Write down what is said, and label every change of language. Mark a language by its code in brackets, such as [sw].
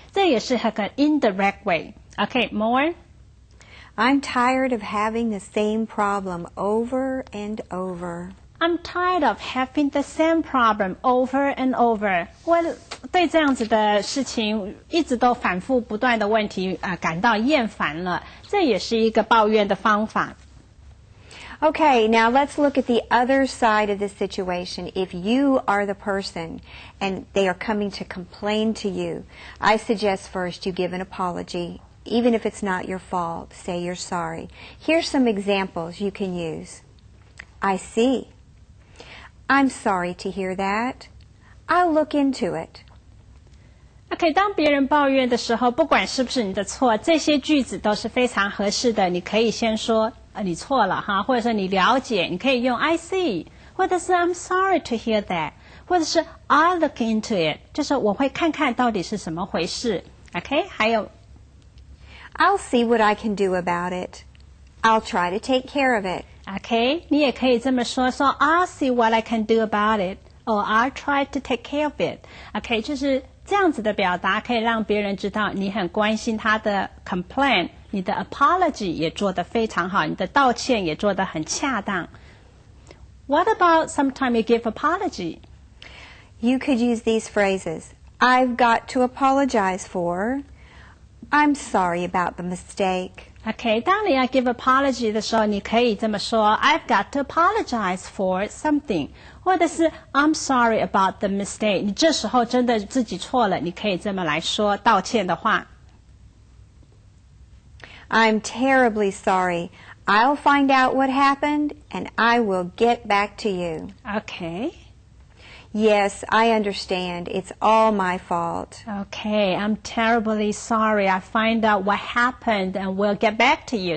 [zh] 这也是很 [en] indirect way. Okay, more? I'm tired of having the same problem over and over.I'm tired of having the same problem over and over. 我对这样子的事情一直都反复不断的问题感到厌烦了，这也是一个抱怨的方法。 Okay, now let's look at the other side of this situation. If you are the person and they are coming to complain to you, I suggest first you give an apology. Even if it's not your fault, say you're sorry. Here's some examples you can use. I see.I'm sorry to hear that. I'll look into it. [zh] OK, 当别人抱怨的时候，不管是不是你的错，这些句子都是非常合适的。你可以先说你错了哈，或者说你了解，你可以用 [en] I see， [zh] 或者是 [en] I'm sorry to hear that， [zh] 或者是 [en] I'll look into it， [zh] 就是我会看看到底是什么回事。 OK， 还有 [en] I'll see what I can do about it. I'll try to take care of it.OK, [zh] 你也可以这么说 [en] I'll see what I can do about it, or I'll try to take care of it. [zh] OK, 就是这样子的表达可以让别人知道你很关心他的 complaint, 你的 apology 也做得非常好，你的道歉也做得很恰当。 [en] What about sometime you give apology? You could use these phrases. I've got to apologize for. I'm sorry about the mistake.OK, [zh] 当你要 give apology 的时候，你可以这么说 [en] I've got to apologize for something， [zh] 或者是 [en] I'm sorry about the mistake。 [zh] 你这时候真的自己错了，你可以这么来说道歉的话。 [en] I'm terribly sorry. I'll find out what happened and I will get back to you. Okay.Yes, I understand. It's all my fault. Okay, I'm terribly sorry. I'll find out what happened and we'll get back to you.